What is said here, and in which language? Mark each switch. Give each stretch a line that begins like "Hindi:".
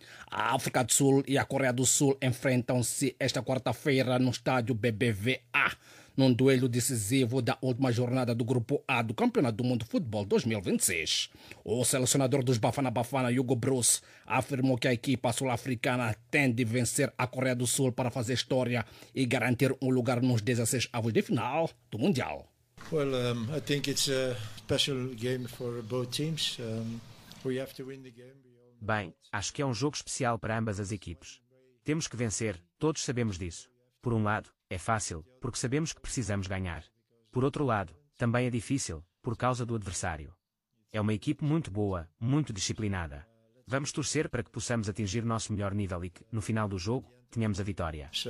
Portuguese: A África do Sul e a Coreia do Sul enfrentam-se esta quarta-feira no estádio BBVA, num duelo decisivo da última jornada do Grupo A do Campeonato do Mundo de Futebol 2026. O selecionador dos Bafana Bafana, Hugo Bruce, afirmou que a equipa sul-africana tem de vencer a Coreia do Sul para fazer história e garantir um lugar nos 16avos de final do Mundial.
English: Well, I think it's a special game for both teams. We have to win the game.
Portuguese: Bem, acho que é um jogo especial para ambas as equipes. Temos que vencer, todos sabemos disso. Por um lado, é fácil, porque sabemos que precisamos ganhar. Por outro lado, também é difícil, por causa do adversário. É uma equipe muito boa, muito disciplinada. Vamos torcer para que possamos atingir nosso melhor nível e que, no final do jogo, tenhamos a vitória.